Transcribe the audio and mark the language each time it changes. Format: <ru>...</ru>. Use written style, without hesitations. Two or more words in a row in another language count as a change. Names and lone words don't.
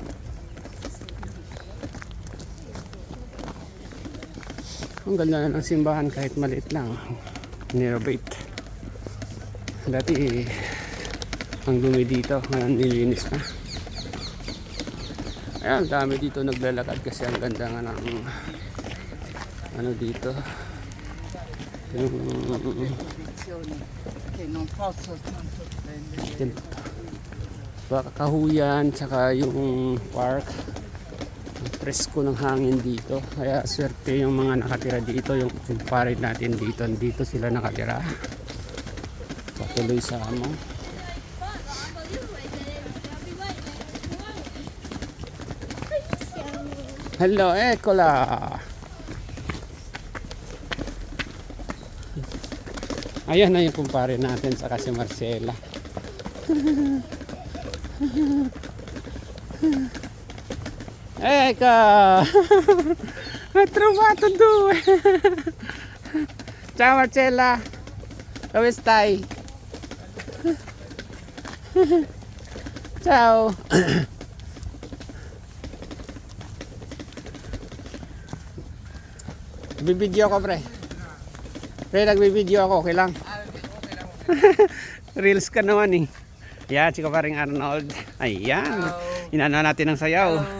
<tl>Ang ganda na ng simbahan kahit maliit lang, nirenovate. Dati ang dumi dito, ngayon nilinis na. Ayan, dami dito naglalakad kasi ang ganda nga ng ano dito, yung</tl> <it>che non posso tanto prendere.</it> <tl>baka kahuyan, tsaka yung park, ang presko ng hangin dito. Kaya swerte yung mga nakatira dito, yung kumpare natin dito sila nakatira. Patuloy sa amo.</tl> <it>siamo. Hello, eccola.</it> <tl>Ayan na yung kumpare natin sa si Marcella.</tl> <it>Ecco. Hai trovato due. Ciao Marcella. Dove stai? Ciao.</it> <tl>Bibidyo ako, pre. Pre, nagbibidyo ako, okay lang. Reels ka naman eh. Yan, si Kaparing Arnold. Ayan. Inano natin ng sayaw.</tl>